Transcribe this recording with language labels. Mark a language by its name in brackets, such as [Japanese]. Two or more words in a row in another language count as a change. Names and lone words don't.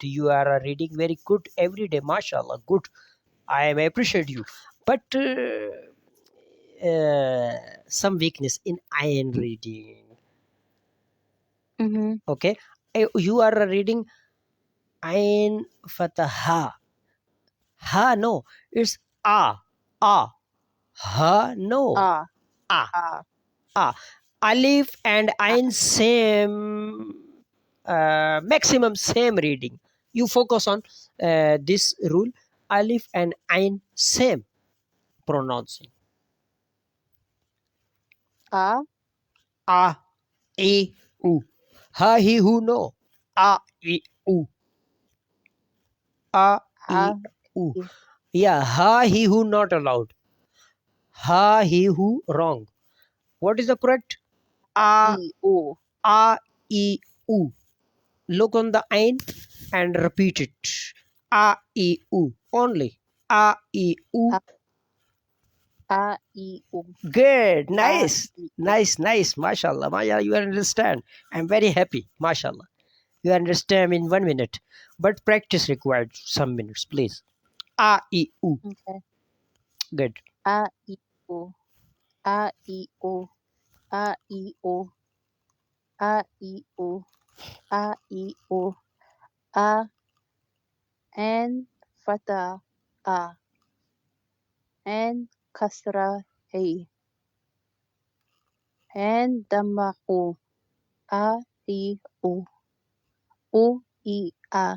[English] You are reading very good every day, mashallah, good. I am appreciate you, but some weakness in iron reading. Mm-hmm. Okay, you are reading [Arabic] ain fataha, [English] ha no, it's a, ha no, Ah, a, ah. alif and ain same, maximum same reading. You focus on this rule, alif and ain same pronouncing. Ah, A, e, u. Ha, he, who, no. A, e, u. A, e, ah. u. Yeah, ha, he, who, not allowed. Ha, he, who, wrong. What is the correct? A, E, O. a, e, u. Look on the ain and repeat it. A, e, u. Only. A, e, u. Ah. A, E, O. Good. A, Nice. E, O. Nice, nice. MashaAllah. MashaAllah, you understand. I'm very happy. MashaAllah. You understand in 1 minute. But practice required some minutes, please. A, E, U. Okay. Good. A, E, O. A, E, O. A, E, O. A, E, O. A, E, O. A, and fata, A. And kasra, A. And dhamma, O. A, E, O. O, E, A.